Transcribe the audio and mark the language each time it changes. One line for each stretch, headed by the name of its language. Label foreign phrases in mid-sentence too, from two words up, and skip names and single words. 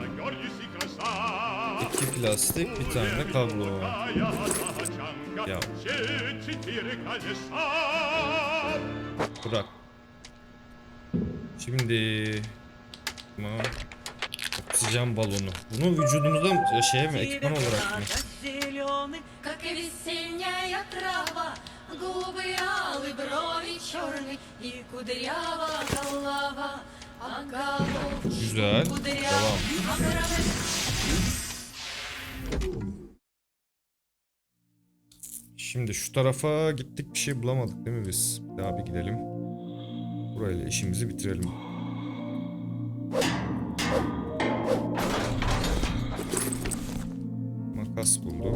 Turkish: 2 plastik, bir tane de kablo. Ya. Bırak. Şimdi oksijen balonu. Bunu vücudumuzda şey mi, ekipman olarak mı?
Russian: Как и весенняя трава, губы алый, брови черный и кудрява голова, а головку
Turkish: Güzel. Devam. Şimdi şu tarafa gittik, bir şey bulamadık değil mi biz? Bir daha bir gidelim. Burayla işimizi bitirelim. Makas bulduk.